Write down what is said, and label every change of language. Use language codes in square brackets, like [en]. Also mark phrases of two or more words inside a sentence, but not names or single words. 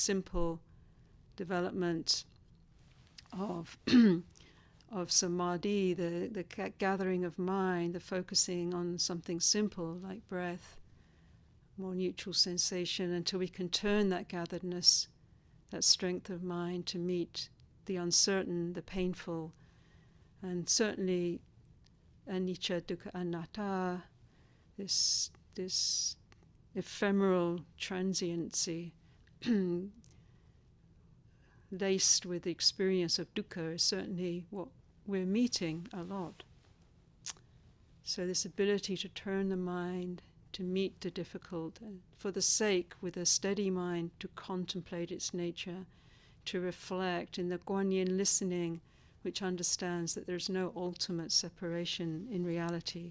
[en] simple development of of samadhi, the gathering of mind, the focusing on something simple like breath, more neutral sensation, until we can turn that gatheredness, that strength of mind, to meet the uncertain, the painful, and certainly [pi] anicca, dukkha, anatta, [en] this ephemeral transiency laced with the experience of dukkha is certainly what we're meeting a lot. So this ability to turn the mind, to meet the difficult, and for the sake, with a steady mind, to contemplate its nature, to reflect in the Guanyin listening, which understands that there's no ultimate separation in reality.